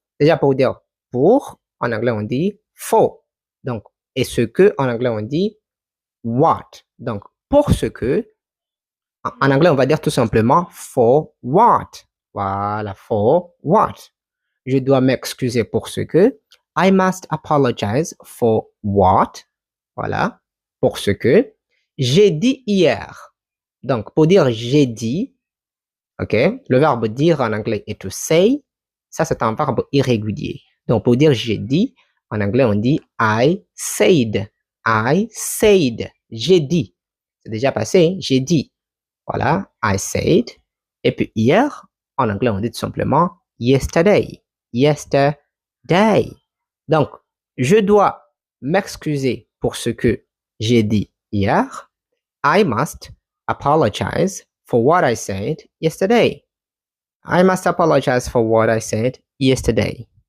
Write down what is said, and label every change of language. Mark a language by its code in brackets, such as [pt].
[fr] Déjà, pour dire pour, en anglais, on dit for. Donc, et ce que, en anglais, on dit what. Donc, pour ce que, en anglais, on va dire tout simplement [en] for what. [fr] Voilà, for what. je dois m'excuser pour ce que. [en] I must apologize for what. [fr] Voilà, pour ce que j'ai dit hier. Donc, pour dire j'ai dit, ok, le verbe dire en anglais est to say. Ça, c'est un verbe irrégulier. Donc, pour dire j'ai dit, en anglais, on dit [en] I said. I said. [fr] J'ai dit. C'est déjà passé, j'ai dit. [en] Voilà, I said. [fr] Et puis hier, en anglais, on dit tout simplement yesterday. Yesterday. Donc, je dois m'excuser pour ce que j'ai dit hier. [en] I must apologize for what I said yesterday. I must apologize for what I said yesterday.